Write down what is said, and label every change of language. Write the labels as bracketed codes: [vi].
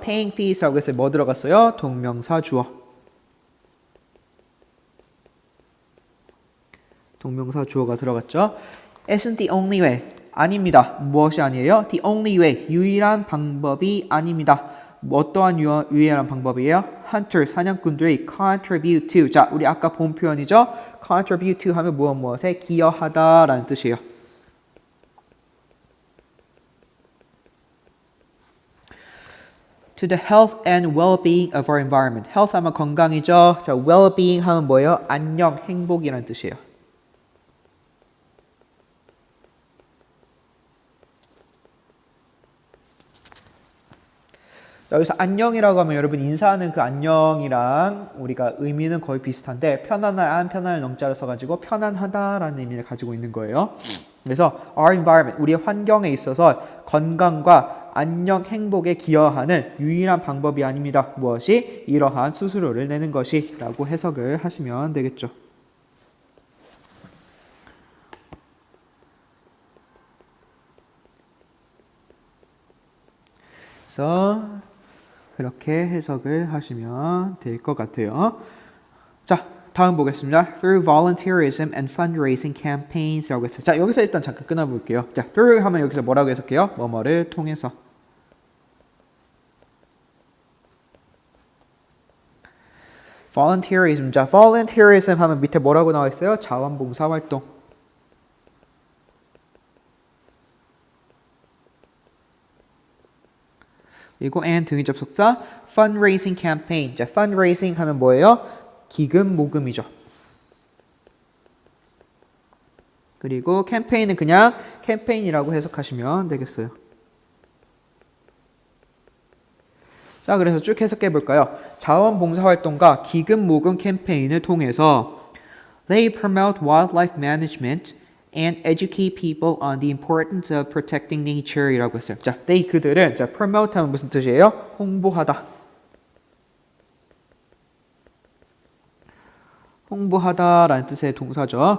[en] Paying fees [ko] 라고 해서 뭐 들어갔어요? 동명사 주어. 동명사 주어가 들어갔죠. [en] Isn't the only way. [ko] 아닙니다. 무엇이 아니에요? [en] The only way. [ko] 유일한 방법이 아닙니다. 어떠한 유일한 방법이에요? [en] Hunter, [ko] 사냥꾼들이 [en] contribute to. [ko] 자, 우리 아까 본 표현이죠. contribute to 하면 무엇에 기여하다라는 뜻이에요. [en] To the health and well-being of our environment. [ko] health 하면 건강이죠. 자, well-being 하면 뭐예요? 안녕, 행복이라는 뜻이에요. 여기서 안녕이라고 하면 여러분 인사하는 그 안녕이랑 우리가 의미는 거의 비슷한데 편안할 안 편안할 넋자를 써가지고 편안하다라는 의미를 가지고 있는 거예요. 그래서 [en] our environment, [ko] 우리의 환경에 있어서 건강과 안녕, 행복에 기여하는 유일한 방법이 아닙니다. 무엇이? 이러한 수수료를 내는 것이 라고 해석을 하시면 되겠죠. 그래서 그렇게 해석을 하시면 될 것 같아요. 자, 다음 보겠습니다. [en] Through volunteerism and fundraising campaigns [ko] 라고 했어요. 자, 여기서 일단 잠깐 끊어볼게요. 자, through 하면 여기서 뭐라고 해석해요? 뭐뭐를 통해서. [en] volunteerism. [ko] 자, volunteerism 하면 밑에 뭐라고 나와 있어요? 자원봉사 활동. 그리고 and 등위 접속사 fundraising campaign. 자, fundraising 하면 뭐예요? 기금 모금이죠. 그리고 캠페인은 그냥 캠페인이라고 해석하시면 되겠어요. 자, 그래서 쭉 해석해 볼까요? 자원봉사활동과 기금 모금 캠페인을 통해서 [en] They promote wildlife management and educate people on the importance of protecting nature [ko] 이라고 했어요. 자, they 그들은 자, promote 하면 무슨 뜻이에요? 홍보하다. 홍보하다라는 뜻의 동사죠.